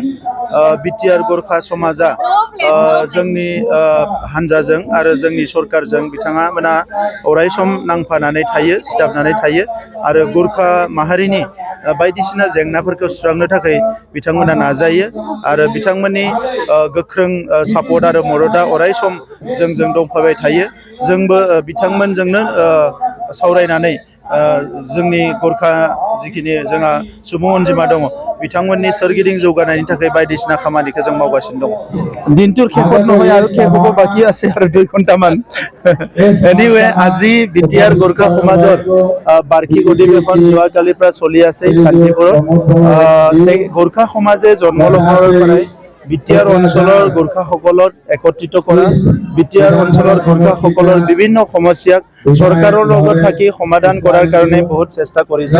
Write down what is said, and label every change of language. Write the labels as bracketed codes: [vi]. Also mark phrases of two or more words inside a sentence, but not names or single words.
[brx] बिटिआर गोरखा समाजा जोंनि हान्जाजों आरो जोंनि सरकारजों बिथांमोना अरायसम नांफानानै थायो, सिथाबनानै थायो आरो गोरखा माहारिनि बायदिसिना जेंनाफोरखौ सुस्रांनो थाखाय बिथांमोना नाजायो आरो बिथांमोननि गोख्रों सापर्ट आरो मददआ अरायसम जोंजों दंफाबाय थायो। जोंबो बिथांमोनजोंनो सावरायनानै जोंनि गोरखा जिखिनि जोंहा सुबुं अनजिमा दङ बिथांमोननि सोरगिदिं जौगानायनि थाखाय बायदिसिना खामानिखौ जों मावगासिनो दङ। [as] দিনটুৰ খেখত নহয় আৰু খেকব বাকি আছে আৰু 2 ঘণ্টামান। এনিৱে আজি বিটিআর গোরখা সমাজৰ বাৰ্ষিক অধিৱেশন যোৱাকালিৰ পৰা চলি আছে শান্তিপুৰত। গোৰখা সমাজে জন্ম লবৰ পৰাই বিটিআর অঞ্চলৰ গোৰখাসকলক একত্ৰিত কৰা, বিটিআর অঞ্চলৰ গোৰখাসকলৰ বিভিন্ন সমস্যাক চৰকাৰৰ লগত থাকি সমাধান কৰাৰ কাৰণে বহুত চেষ্টা কৰিছে।